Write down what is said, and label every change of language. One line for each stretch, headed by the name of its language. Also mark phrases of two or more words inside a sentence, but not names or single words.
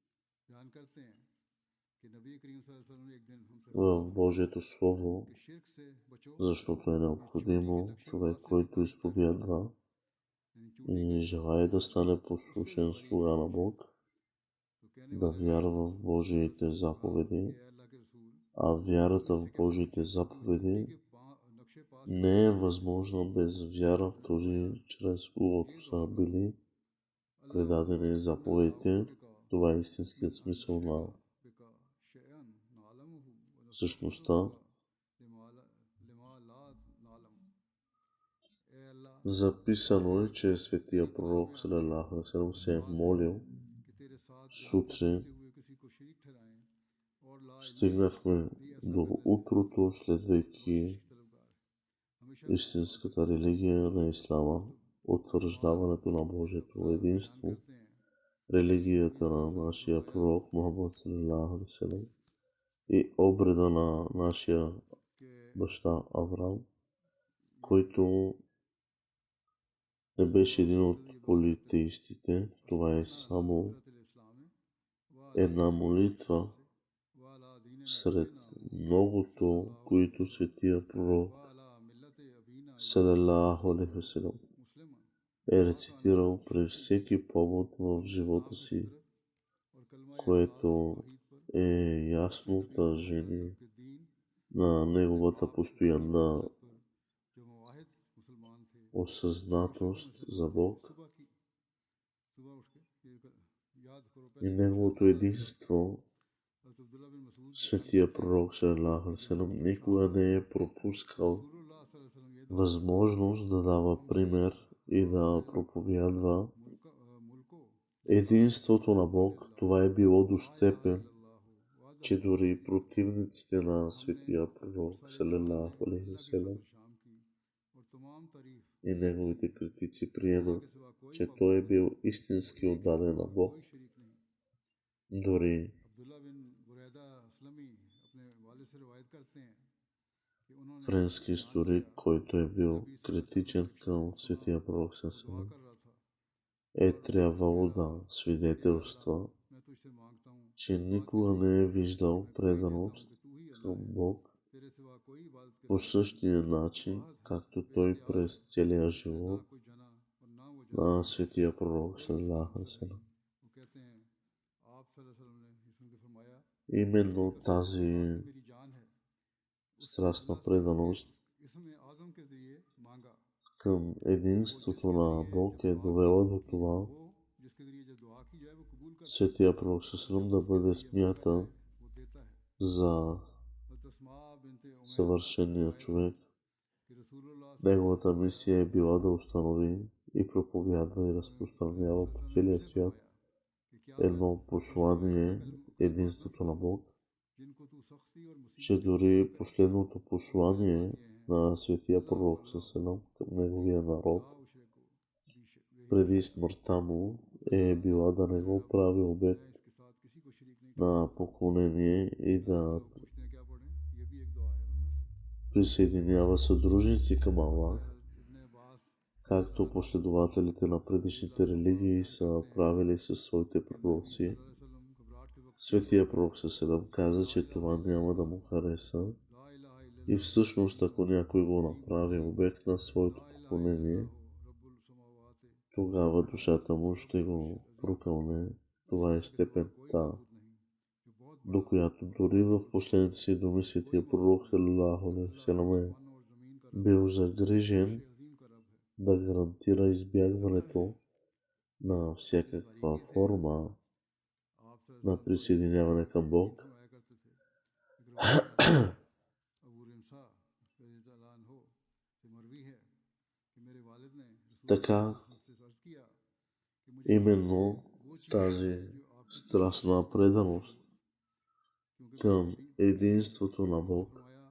Bulgarian: в Божието Слово, защото е необходимо човек, който изповядва и желае да стане послушен слуга на Бог, да вярва в Божиите заповеди, а вярата в Божиите заповеди не е възможна без вяра в този, чрез когото са били предадени заповедите. Това е истинският смисъл на същността. Записано е, че светия пророк
Arabic: صلى الله عليه وسلم
Bulgarian: се е молил сутрин. Стигнахме до утрото, следвайки истинската религия на Ислама, утвърждаването на Божието единство. религията на нашия пророк Мухаммад
Arabic: صلى الله عليه وسلم
Bulgarian: и обреда на нашия баща Авраам, който не беше един от политеистите. Това е само една молитва сред многото, които светия пророк
Arabic: صلى الله عليه وسلم
Bulgarian: е рецитирал при всеки повод в живота си, което е ясно отражение на неговата постоянна осъзнатост за Бог и неговото единство. Светия пророк
Arabic: صلى الله عليه وسلم
Bulgarian: никога не е пропускал възможност да дава пример и да проповядва единството на Бог. Това е било до степен, че дори противниците на светия пророк
Arabic: صلى الله عليه وسلم
Bulgarian: и неговите критици приемат, че той е бил истински отдаден на Бог. Дори френски историк, който е бил критичен към светия пророк салалаху, е трябвало да свидетелства, че никога не е виждал преданост към Бог по същия начин, както той през целия живот на светия пророк
Arabic: صلى الله عليه وسلم.
Bulgarian: Именно тази страстна преданост към единството на Бог е довела до това светия пророк
Arabic: صلى الله عليه وسلم
Bulgarian: да бъде смятан за съвършения човек. Неговата мисия е била да установи и проповядва и разпространява по целия свят едно послание, единството на Бог, че дори последното послание на светия пророк
Arabic: صلى الله عليه وسلم
Bulgarian: към неговия народ преди смъртта му е била да не го прави обект на поклонение и да присъединява съдружници към Аллах, както последователите на предишните религии са правили със своите пророци. Светия пророк
Arabic: صلى الله عليه وسلم
Bulgarian: каза, че това няма да му хареса и всъщност ако някой го направи обект на своето поклонение, тогава душата му ще го прокълне. Това е степента, до която дори в последните си думи светия пророк
Arabic: صلى الله عليه وسلم
Bulgarian: е бил загрижен да гарантира избягването на всякаква форма на присъединяване към Бог. Така, именно тази страстна преданост към единството на Бог